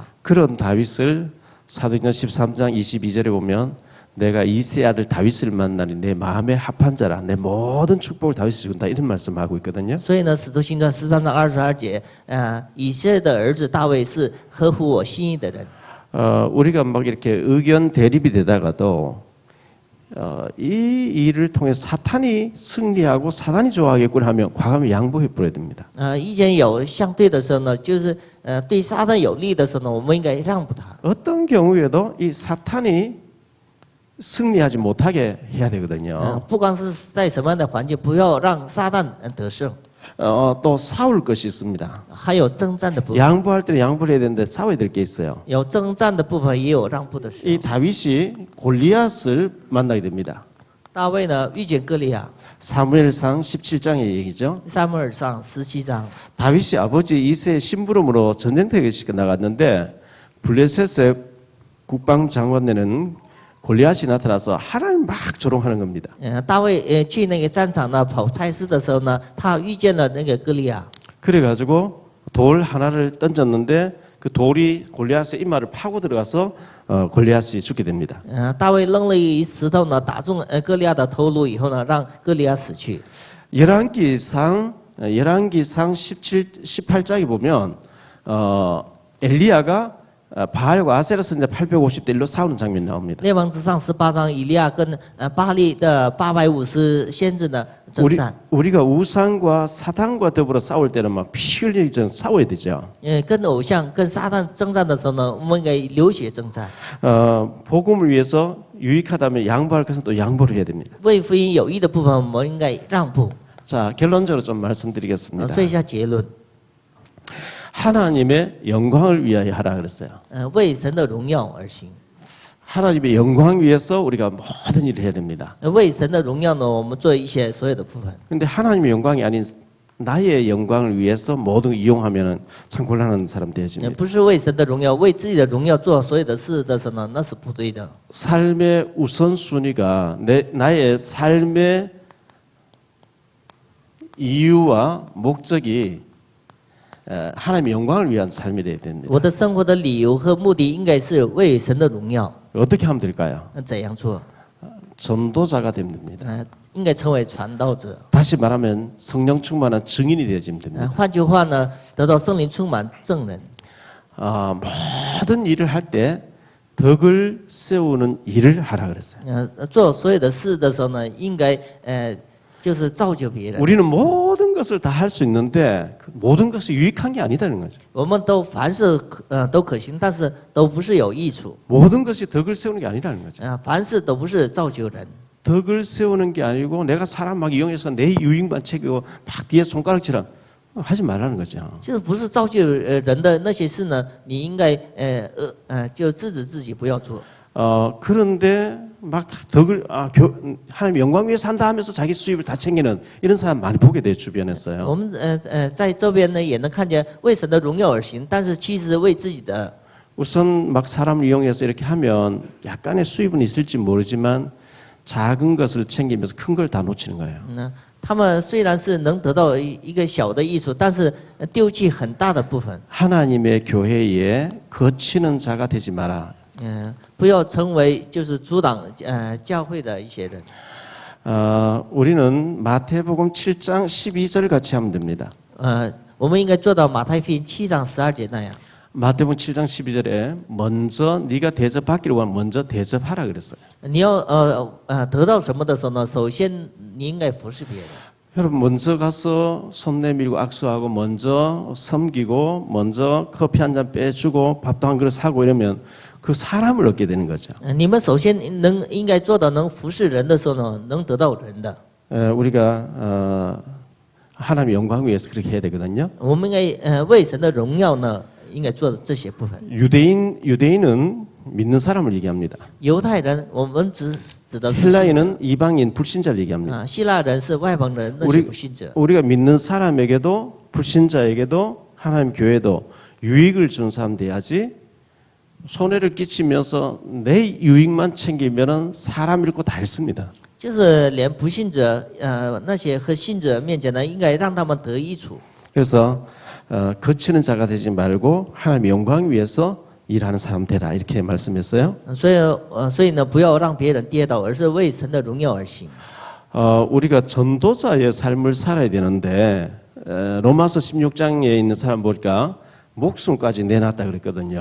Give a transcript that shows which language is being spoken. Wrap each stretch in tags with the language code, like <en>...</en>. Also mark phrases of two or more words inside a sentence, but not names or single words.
<ko>그런 다윗을 사도행전 13장 22절에 보면 내가 이세 아들 다윗을 만나니 내 마음에 합한 자라 내 모든 축복을 다윗이 준다 이런 말씀하고 있거든요.</ko> <zh>所以呢，《使徒行传》13章22节，以色列的儿子大卫是合乎我心意的人。</zh> <ko>우리가 막 이렇게 의견 대립이 되다가도 이 일을 통해 사탄이 승리하고 사탄이 좋아하겠구나 하면 과감히 양보해 버려야 됩니다.</ko> <zh>意见有相对的时候呢，就是对撒旦有利的时候呢，我们应该让步他。</zh> <ko>어떤 경우에도 이 사탄이 승리하지 못하게 해야 되거든요.</ko> <zh>不管是在什么样的环境，不要让撒旦得胜。</zh> <ko>또 싸울 것이 있습니다.</ko> <zh>还有征战的部分，</zh> <ko>양보할 때는 양보를 해야 되는데 싸워야 될 게 있어요.</ko> <zh>有征战的部分，也有让步的时 이 候。</zh> <ko>다윗이 골리앗을 만나게 됩니다.</ko> <zh>大卫呢遇见歌利亚，</zh> <ko>사무엘상 17장의 얘기죠.</ko> <zh>撒母耳上17章。</zh> <ko>다윗이 아버지 이세의 심부름으로 전쟁터에 나갔는데 블레셋의 국방장관에는 골리앗이 나타나서 하나님 막 조롱하는 겁니다.</ko> <zh>大卫去那个战场呢跑差事的时候呢，他遇见了那个歌利亚。</zh> <ko>그래가지고 돌 하나를 던졌는데 그 돌이 골리앗의 이마를 파고 들어가서 골리앗이 죽게 됩니다.</ko> <zh>大卫扔了一石头呢，打中歌利亚的头颅以后呢，让歌利亚死去。</zh> <ko>열왕기상 18장에 보면 엘리야가 바알과 아세라 선자 850대 1로 싸우는 장면이 나옵니다.</ko> <zh>列王之上18章，以利亚跟巴利的850先知呢征战。</zh> <ko>우리가 우상과 사탄과 더불어 싸울 때는 막 피 흘리기 전 싸워야 되죠.</ko> <zh>跟偶像、跟撒旦征战的时候呢，我们应该流血征战。</zh> <ko>복음을 위해서 유익하다면 양보할 것은 또 양보를 해야 됩니다.</ko> <zh>为福音有益的部分，我们应该让步。</zh> <ko>자, 결론적으로 좀 말씀드리겠습니다.</ko> <zh>说一下结论。</zh> <ko>하나님의 영광을 위하여 하라 그랬어요.</ko> <zh>为神的荣耀而行。</zh> <ko>하나님의 영광 위해서 우리가 모든 일을 해야 됩니다.</ko> <zh>为神的荣耀呢，我们做一些所有的部分。</zh> <ko>근데 하나님의 영광이 아닌 나의 영광을 위해서 모든 걸 이용하면은 참 곤란한 사람 되어집니다.</ko> <zh>不是为神的荣耀，为自己的荣耀做所有的事的时候呢，那是不对的。</zh> <ko>삶의 우선순위가 나의 삶의 이유와 목적이 하나님의 영광을 위한 삶이 되어야 됩니다.</ko> <zh>我的生活的理由和目的应该是为神的荣耀。</zh> <ko>어떻게 하면 될까요?</ko> <zh>怎样做？</zh> <ko>전도자가 되면 됩니다.</ko> <zh>应该成为传道者。</zh> <ko>다시 말하면 성령 충만한 증인이 되어지면 됩니다.</ko> <zh>换句话呢，得到圣灵充满证人。</zh> <ko>모든 일을 할 때 덕을 세우는 일을 하라 그랬어요.</ko> <zh>做所有的事的时候呢，应该就是造就别人。</zh> <ko>우리는 모든 것을 다 할 수 있는데 그 모든 것이 유익한 게 아니다는 거죠.</ko> <zh>我们都凡事都可行，但是都不是有益处。</zh> <ko>모든 것이 덕을 세우는 게 아니라는 거죠.</ko> <zh>凡事都不是造就人。</zh> <ko>덕을 세우는 게 아니고 내가 사람 막 이용해서 내 유익만 챙기고 막 뒤에 손가락질하는 하지 말라는 거죠.</ko> <zh>就是不是造就人的那些事呢，你应该就制止自己不要做。</zh> <ko>그런데 막 덕을 하나님 영광 위에 산다 하면서 자기 수입을 다 챙기는 이런 사람 많이 보게 돼요 주변에서요.</ko> <zh>我们在这边呢也能看见为神的荣耀而行，但是其实为自己的。</zh> <ko>우선 막 사람을 이용해서 이렇게 하면 약간의 수입은 있을지 모르지만 작은 것을 챙기면서 큰 걸 다 놓치는 거예요.</ko> <zh>他们虽然是能得到一个小的益处，但是丢弃很大的部分。</zh> <ko>하나님의 교회에 거치는 자가 되지 마라.</ko> <zh>不要成为就是阻挡教会的一些人。</zh> <ko>우리는 마태복음 7장 12절 같이 하면 됩니다.</ko> <zh>我们应该做到马太福音7章12节那样。</zh> <ko>마태복음 7장 12절에 먼저 네가 대접받기를 원하면 먼저 대접하라 그랬어요.</ko> <zh>你要得到什么的时候呢？首先你应该服侍别人。</zh> <ko>여러분 먼저 가서 손 내밀고 악수하고 먼저 섬기고 먼저 커피 한 잔 빼주고 밥도 한 그릇 사고 이러면 그 사람을 얻게 되는 거죠.</ko> <zh>你们首先应该做到能服侍人的时候呢，能得到人的。</zh> <ko>우리가 하나님의 영광 위해서 그렇게 해야 되거든요.</ko> <zh>我们应该为神的荣耀呢，应该做这些部分。</zh> <ko>유대인은 믿는 사람을 얘기합니다.</ko> <zh>犹太人，我们指的是信者。</zh> <ko>헬라인은 이방인 불신자를 얘기합니다.</ko> <zh>希腊人是外邦人，那些不信者。</zh> <ko>우리가 믿는 사람에게도 불신자에게도 하나님 교회도 유익을 준 사람 돼야지 손해를 끼치면서 내 유익만 챙기면은 사람 잃고 다 잃습니다.</ko> <zh>就是连不信者，那些和信者面前呢，应该让他们得益处。</zh> <ko>그래서 거치는 자가 되지 말고 하나님의 영광 위해서 일하는 사람 되라 이렇게 말씀했어요.</ko> <zh>所以呢，不要让别人跌倒，而是为神的荣耀而行。</zh> <ko>우리가 전도자의 삶을 살아야 되는데 로마서 16장에 있는 사람 보니까 목숨까지 내놨다 그랬거든요.</ko>